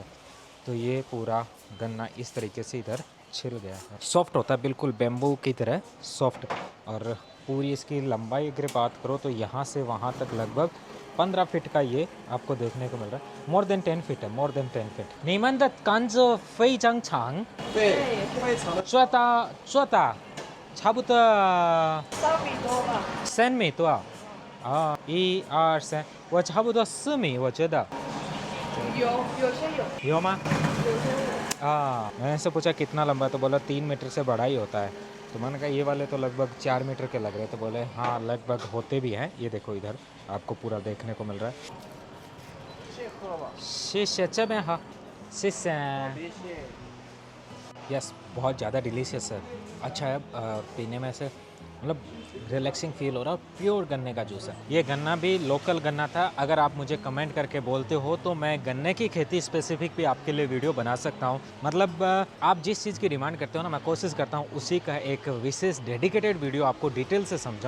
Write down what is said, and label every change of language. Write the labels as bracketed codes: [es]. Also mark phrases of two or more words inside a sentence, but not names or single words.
[hi] तो ये पूरा गन्ना इस तरीके से इधर छिल गया है, सॉफ्ट होता है बिल्कुल बेम्बू की तरह सॉफ्ट। और पूरी इसकी लंबाई अगर बात करो तो यहाँ से वहाँ तक लगभग 15 फीट का ये आपको देखने को मिल रहा है। [en] more than 10 feet है, more than 10 feet. [zh] 你们的甘蔗非常长，对，非常的做大差不多 3米多吧。 3米多啊，1、2、3，我差不多4米，我觉得有些有。有吗？ [hi] मैंने से पूछा कितना लंबा है तो बोला 3 मीटर से बड़ा ही होता है। तो मैंने कहा ये वाले तो लगभग 4 मीटर के लग रहे हैं। तो बोले हाँ लगभग होते भी हैं। ये देखो इधर आपको पूरा देखने को मिल रहा है। [zh] 谢谢这边好，谢谢。 [hi] यस बहुत ज़्यादा डिलीशियस है, अच्छा है पीने में, से मतलब [en] relaxing feel [hi] हो रहा है। प्योर गन्ने का जूस है। ये गन्ना भी लोकल गन्ना था। अगर आप मुझे कमेंट करके बोलते हो तो मैं गन्ने की खेती स्पेसिफिक भी आपके लिए वीडियो बना सकता हूँ। मतलब आप जिस चीज़ की डिमांड करते हो ना, मैं कोशिश करता हूँ उसी का एक विशेष [en] dedicated video [hi] आपको डिटेल से समझाऊँ।